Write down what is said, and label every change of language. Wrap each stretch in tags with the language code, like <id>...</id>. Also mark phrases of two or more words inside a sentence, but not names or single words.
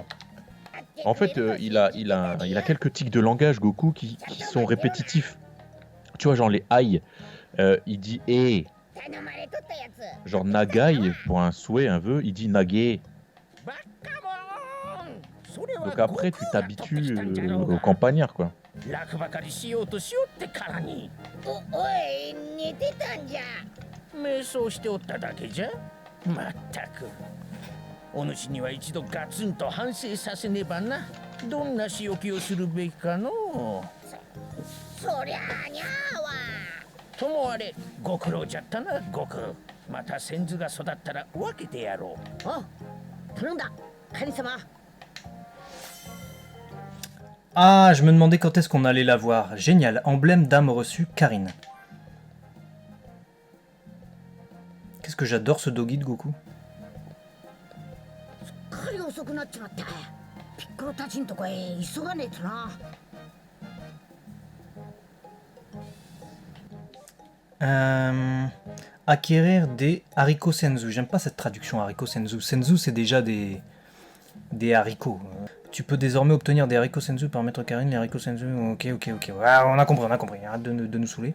<fr>En fait, il a quelques tics de langage, Goku, qui sont répétitifs. Tu vois, genre les aïe, il dit eh. Genre nagai, pour un souhait, un vœu, il dit nage. Donc après, tu t'habitues au campagnard, quoi.</fr> <ja>楽ばかりしようとしよってからにおい寝てたんじゃ。瞑想しておっただけじゃ。まったくお主には一度ガツンと反省させねばな。どんな仕置きをするべきかのそりゃあにゃーわ。ともあれご苦労じゃったな悟空。また先祖が育ったら分けてやろう。お頼んだカニ様。</ja> <fr>Ah, je me demandais quand est-ce qu'on allait la voir. Génial, emblème d'âme reçue, Karine. Qu'est-ce que j'adore ce doggy de Goku.</fr> <ja>すっかり遅くなっちまった。ピッコロたちんとこへ急がねえとな。</ja> <fr>Acquérir des haricots senzu. J'aime pas cette traduction haricots senzu. Senzu, c'est déjà des haricots. Tu peux désormais obtenir des haricots senzu par Maître Karine. Les haricots senzu, ok. Ah, on a compris. Arrête de nous saouler.</fr>